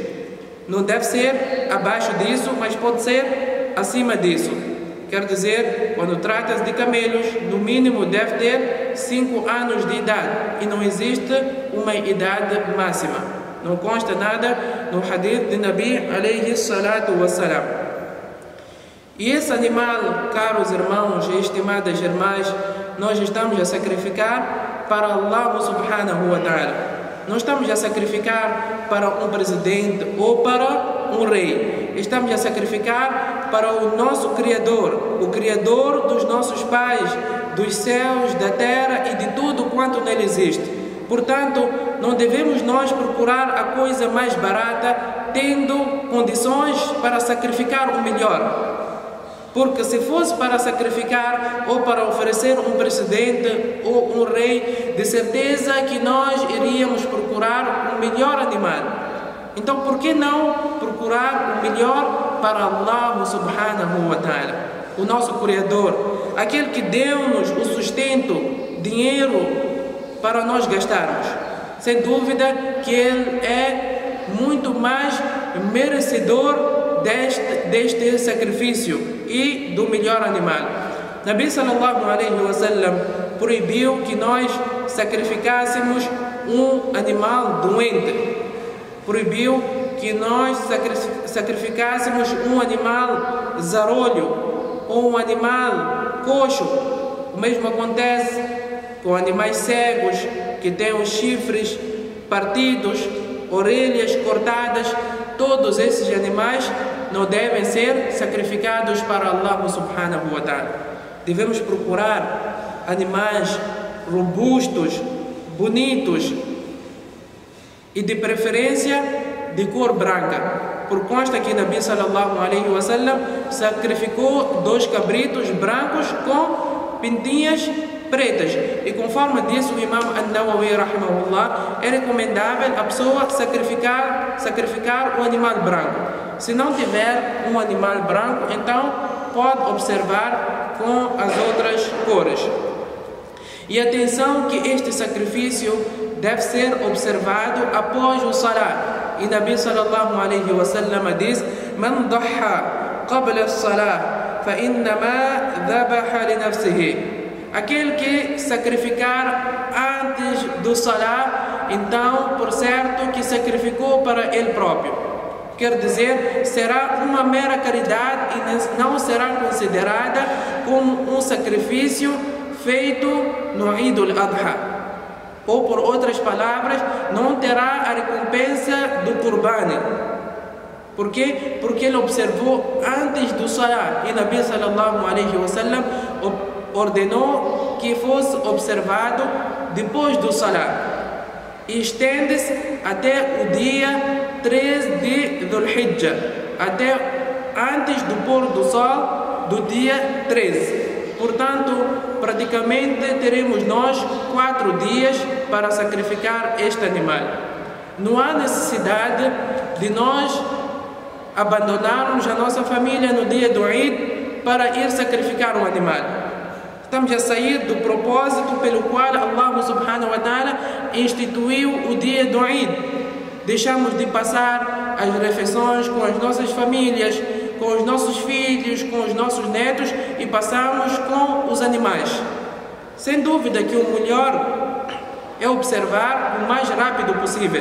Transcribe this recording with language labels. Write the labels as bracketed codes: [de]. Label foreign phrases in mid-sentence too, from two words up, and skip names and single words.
[pt] Não deve ser abaixo disso, mas pode ser acima disso. Quer dizer, quando trata-se de camelos, no mínimo deve ter 5 anos de idade. E não existe uma idade máxima. Não consta nada no hadith de [ar] النبي عليه الصلاة والسلام. [pt] E esse animal, caros irmãos e estimadas irmãs, nós estamos a sacrificar para [ar] الله سبحانه وتعالى. [pt] Não estamos a sacrificar para um presidente ou para um rei. Estamos a sacrificar para o nosso Criador, o Criador dos nossos pais, dos céus, da terra e de tudo quanto nele existe. Portanto, não devemos nós procurar a coisa mais barata, tendo condições para sacrificar o melhor. Porque se fosse para sacrificar ou para oferecer um presidente ou um rei, de certeza que nós iríamos procurar o melhor animal. Então, por que não procurar o melhor para [ar] الله سبحانه وتعالى, [pt] o nosso Criador, aquele que deu-nos o sustento, dinheiro para nós gastarmos? Sem dúvida que Ele é muito mais merecedor deste sacrifício e do melhor animal. [ar] النبي صلى الله عليه وسلم [pt] proibiu que nós sacrificássemos um animal doente. Proibiu que nós sacrificássemos um animal zarolho ou um animal coxo. O mesmo acontece com animais cegos que têm os chifres partidos, orelhas cortadas. Todos esses animais não devem ser sacrificados para [ar] الله سبحانه وتعالى. [pt] Devemos procurar animais robustos, bonitos e de preferência de cor branca. Por consta que [ar] النبي صلى الله عليه وسلم [pt] sacrificou 2 cabritos brancos com pintinhas pretas. E conforme disse o Imam An-Nawawi rahimahullah, é recomendável a pessoa sacrificar o animal branco. Se não tiver um animal branco, então pode observar com as outras cores. E atenção que este sacrifício deve ser observado após o salat. [ar] E النبي صلى الله عليه وسلم diz: "من ضحى قبل الصلاة فإنما ذبح لنفسه." [pt] Aquele que sacrificar antes do salat, então, por certo, que sacrificou para ele próprio. Quer dizer, será uma mera caridade e não será considerada como um sacrifício feito no Eid al-Adha. Ou, por outras palavras, não terá a recompensa do Qurbani. Por quê? Porque ele observou antes do Salah. E [ar] النبي صلى الله عليه وسلم [pt] ordenou que fosse observado depois do Salah. E estende-se até o dia 13 de Dhul Hijjah, até antes do pôr do sol do dia 13. Portanto, praticamente teremos nós 4 dias para sacrificar este animal. Não há necessidade de nós abandonarmos a nossa família no dia do Eid para ir sacrificar um animal. Estamos a sair do propósito pelo qual [ar] الله سبحانه وتعالى [pt] instituiu o dia do Eid. Deixamos de passar as refeições com as nossas famílias, com os nossos filhos, com os nossos netos e passamos com os animais. Sem dúvida que o melhor é observar o mais rápido possível.